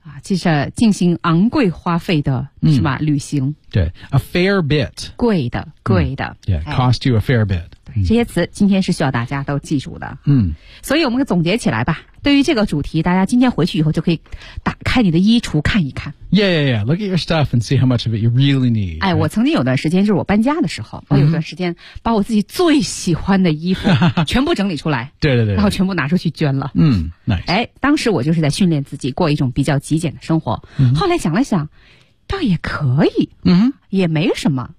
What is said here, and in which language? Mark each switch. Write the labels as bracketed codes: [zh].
[zh] 其实进行昂贵花费的是吧、旅行对 [en] a fair bit [zh] 贵的、 [en] cost you a fair bit [zh] 对这些词今天是需要大家都记住的、所以我们总结起来吧对于这个主题大家今天回去以后就可以打开你的衣橱看一看 [en] yeah look at your stuff and see how much of it you really need [zh] 哎，我曾经有段时间就是我搬家的时候我有段时间把我自己最喜欢的衣服全部整理出来对然后全部拿出去捐了 [en] nice [zh] 哎，当时我就是在训练自己过一种比较极简的生活、后来想了想倒也可以也没什么